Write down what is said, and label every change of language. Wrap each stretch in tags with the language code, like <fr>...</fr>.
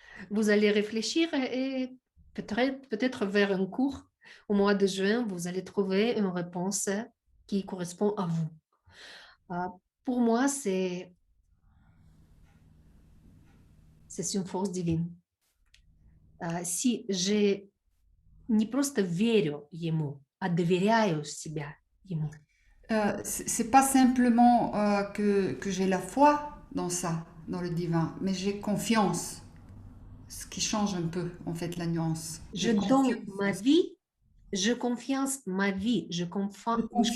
<fr>Vous allez réfléchir et peut-être vers un cours au mois de juin, vous allez trouver une réponse qui correspond à vous. Pour moi, c'est une force divine. Si je</fr> <ru>не просто верю ему, а доверяю себя ему.</ru> <fr>C'est pas simplement que j'ai la foi dans ça, dans le divin, mais j'ai confiance. Ce qui change un peu, en fait, la nuance. Je donne ma vie, je confiance ma vie, je confie</fr>